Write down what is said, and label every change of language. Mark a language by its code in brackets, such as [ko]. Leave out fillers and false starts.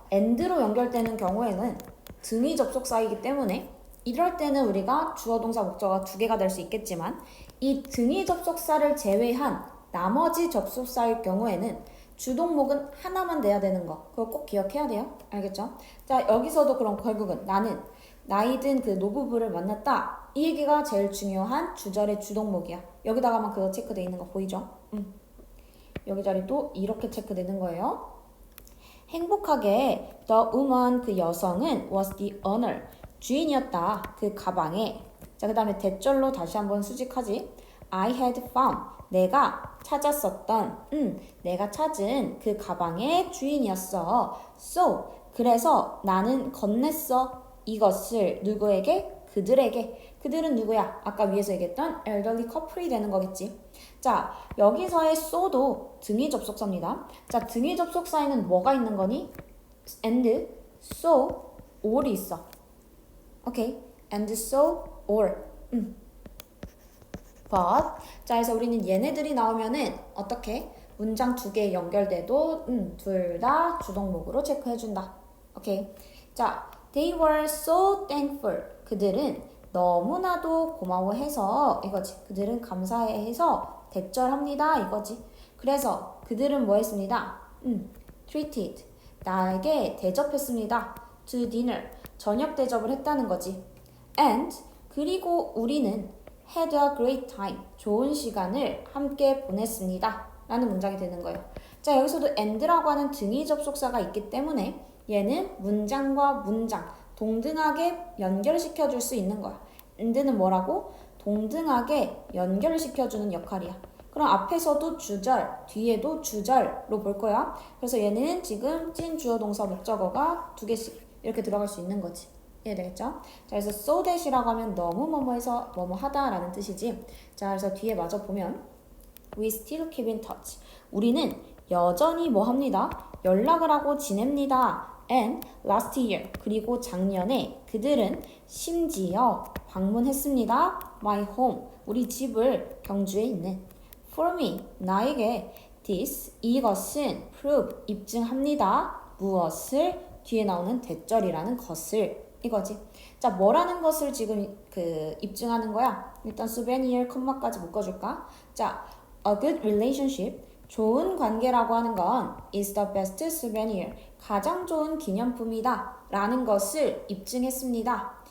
[ko] and로 연결되는 경우에는 등위 접속사이기 때문에 이럴 때는 우리가 주어, 동사, 목적어가 두 개가 될 수 있겠지만 이 등위 접속사를 제외한 나머지 접속사일 경우에는 주동목은 하나만 돼야 되는 거. 그거 꼭 기억해야 돼요. 알겠죠? 자, 여기서도 그럼 결국은 나는 나이든 그 노부부를 만났다. 이 얘기가 제일 중요한 주절의 주동목이야. 여기다가만 그거 체크돼 있는 거 보이죠? 여기 자리도 이렇게 체크되는 거예요. [en] 행복하게 the woman [ko] 그 여성은 [en] was the owner [ko] 주인이었다. 그 가방에. 자, 그 다음에 대절로 다시 한번 수직하지. [en] I had found [ko] 내가 찾았었던 내가 찾은 그 가방의 주인이었어. So 그래서 나는 건넸어. 이것을 누구에게? 그들에게. 그들은 누구야? 아까 위에서 얘기했던 elderly couple이 되는 거겠지. 자, 여기서의 so도 등위 접속사입니다. 자, 등위 접속사에는 뭐가 있는 거니? and, so, or이 있어. 오케이? and, so, or. [en] but. [ko] 자, 그래서 우리는 얘네들이 나오면은 어떻게? 문장 두 개 연결돼도 둘 다 주동목으로 체크해준다. 오케이? 자, [en] they were so thankful. [ko] 그들은 너무나도 고마워해서 이거지. 그들은 감사해해서 대절합니다. 이거지. 그래서 그들은 뭐 했습니다? [en] treated. [ko] 나에게 대접했습니다. [en] to dinner. [ko] 저녁 대접을 했다는 거지. [en] and [ko] 그리고 우리는 [en] had a great time. [ko] 좋은 시간을 함께 보냈습니다. 라는 문장이 되는 거예요. 자, 여기서도 and라고 하는 등위 접속사가 있기 때문에 얘는 문장과 문장 동등하게 연결시켜 줄 수 있는 거야. and는 뭐라고? 동등하게 연결시켜주는 역할이야. 그럼 앞에서도 주절, 뒤에도 주절로 볼 거야. 그래서 얘는 지금 찐 주어 동사 목적어가 두 개씩 이렇게 들어갈 수 있는 거지. 이해되겠죠? 자, 그래서 so that이라고 하면 너무 뭐뭐해서 뭐뭐하다 라는 뜻이지. 자, 그래서 뒤에 마저 보면 [en] we still keep in touch. [ko] 우리는 여전히 뭐 합니다? 연락을 하고 지냅니다. [en] And last year, [ko] 그리고 작년에 그들은 심지어 방문했습니다. [en] My home, [ko] 우리 집을 경주에 있는. [en] For me, [ko] 나에게 [en] this, [ko] 이것은 [en] prove, [ko] 입증합니다. 무엇을? 뒤에 나오는 대절이라는 것을. 이거지. 자, 뭐라는 것을 지금 입증하는 거야? 일단 souvenir, 컴마까지 묶어줄까? 자, [en] a good relationship, [ko] 좋은 관계라고 하는 건 [en] is the best souvenir, [ko] 가장 좋은 기념품이다 라는 것을 입증했습니다.